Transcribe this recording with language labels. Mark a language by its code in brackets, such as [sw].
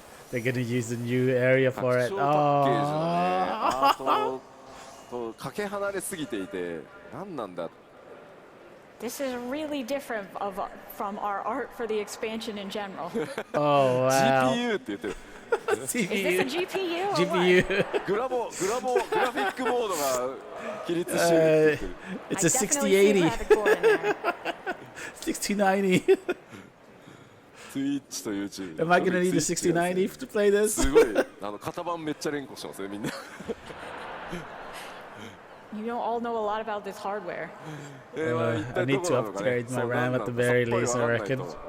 [en] They're gonna use the new area for it. [ja] パッケージのね、アートとかけ離れすぎていて、何なんだ。 [en] This is really different from our art for the expansion in general. Oh wow. [ja] GPU って言ってる。 [en] Is this a GPU or GPU. [ja] グラフィックモードが起立してるって言ってる。 [en] It's a 6080. 6090. [ja] Twitch と YouTube。 [en] Am I gonna need a 6090 to play this? [ja] すごい。型番めっちゃ連呼してますね、みんな。 [en] You don't all know a lot about this hardware. I need to upgrade my RAM at the very least, I reckon.